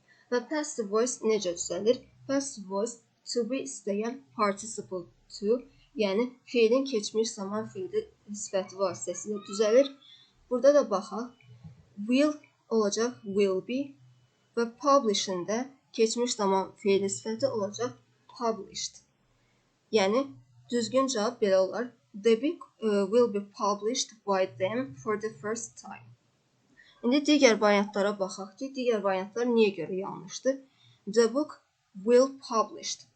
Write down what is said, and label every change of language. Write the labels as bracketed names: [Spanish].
[Azerbaijani] Və passive voice necə düzəlir? Passive voice to be istəyən participle to, yəni feilin keçmiş zaman feili sifəti vasitəsilə düzəlir. Burada da baxaq. Will olacaq will be və publish'ın da keçmiş zaman feili sifəti olacaq published. Yəni, düzgün cavab belə olar. [English] The book will be published by them for the first time. [Azerbaijani] İndi digər variantlara baxaq ki, digər variantlar niyə görə yanlışdır? [English] The book will published.